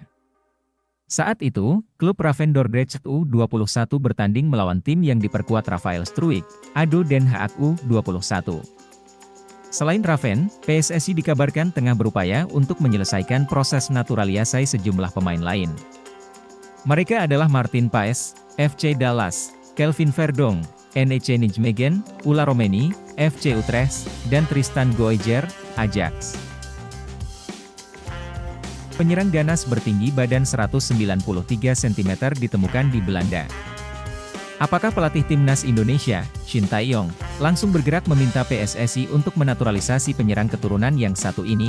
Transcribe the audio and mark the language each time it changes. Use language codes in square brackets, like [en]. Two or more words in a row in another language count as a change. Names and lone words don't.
[id] Saat itu, klub Raven Dordrecht U21 bertanding melawan tim yang diperkuat Rafael Struijk, ADO Den Haag U21. Selain Raven, PSSI dikabarkan tengah berupaya untuk menyelesaikan proses naturalisasi sejumlah pemain lain. Mereka adalah Martin Paes, FC Dallas, Kelvin Verdonk, NEC Nijmegen, Ula Romeni, FC Utrecht, dan Tristan Goijer, Ajax. Penyerang ganas bertinggi badan 193 cm ditemukan di Belanda. Apakah pelatih timnas Indonesia, Shin Tae-yong, langsung bergerak meminta PSSI untuk menaturalisasi penyerang keturunan yang satu ini?